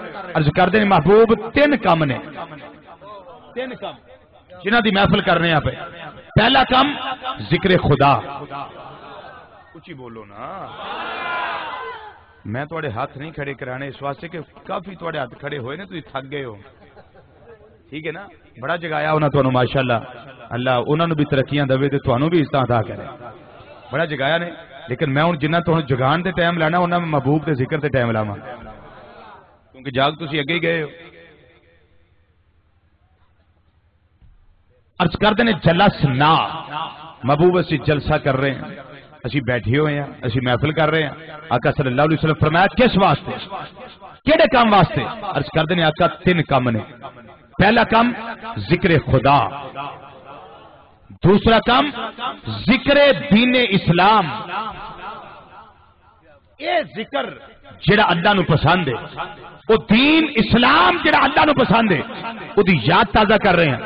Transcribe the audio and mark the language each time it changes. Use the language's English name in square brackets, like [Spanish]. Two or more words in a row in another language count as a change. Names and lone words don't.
[Punjabi] عرض کر دیں محبوب تین کام نے، تین کام جنہ دی محفل کر رہے ہیں پہ۔ پہلا کام ذکر خدا، کچھ ہی بولو نا، میں تھوڑے ہاتھ نہیں کھڑے کرانے اس واسطے کہ کافی تھوڑے ہاتھ کھڑے ہوئے نے تو تھک گئے ہو، ٹھیک ہے نا؟ بڑا جگایا انہاں تانوں ماشاءاللہ، اللہ انہاں نو بھی ترقیاں دے تے تانوں بھی عزت عطا کرے، بڑا جگایا نے، لیکن میں ہن جنہ تانوں جگان دے ٹائم لانا انہاں میں محبوب دے ذکر تے ٹائم لاواں، کیونکہ جاگ تسی اگے ہی گئے ہو۔ عرض کر دینے جلسنا، محبوب اسی جلسہ کر رہے ہیں، اسی بیٹھے ہوئے ہیں، اسی محفل کر رہے ہیں۔ آقا صلی اللہ علیہ وسلم فرمایا کس واسطے، کیڑے کام واسطے؟ عرض کر دینے آقا تین کام نے، پہلا کام ذکر خدا، دوسرا کام ذکر دین اسلام، اے ذکر جڑا اللہ نو پسند ہے، وہ دین اسلام جڑا اللہ نو پسند ہے، وہ دی یاد تازہ کر رہے ہیں۔